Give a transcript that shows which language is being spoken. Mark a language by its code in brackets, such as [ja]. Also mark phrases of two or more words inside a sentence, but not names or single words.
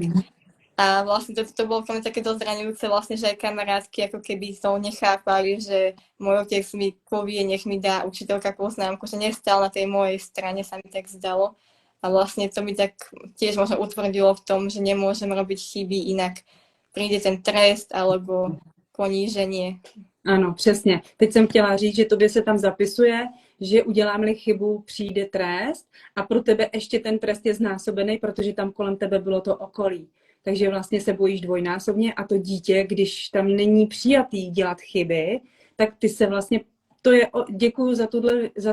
[sk] A vlastne to bolo pre mňa také dosť zraňujúce, vlastne, že aj kamarátky ako keby to nechápali, že môj otec mi povie, nech mi dá učiteľka poznámku, že nestál na tej mojej strane, sa mi tak zdalo. A vlastne to mi tak tiež možno utvrdilo v tom, že nemôžem robiť chyby, inak príde ten trest alebo poníženie. [cs] Ano, přesně. Teď jsem chtěla říct, že tobě se tam zapisuje, že udělám-li chybu, přijde trest a pro tebe ještě ten trest je znásobený, protože tam kolem tebe bylo to okolí. Takže vlastně se bojíš dvojnásobně a to dítě, když tam není přijatý dělat chyby, tak ty se vlastně, děkuju za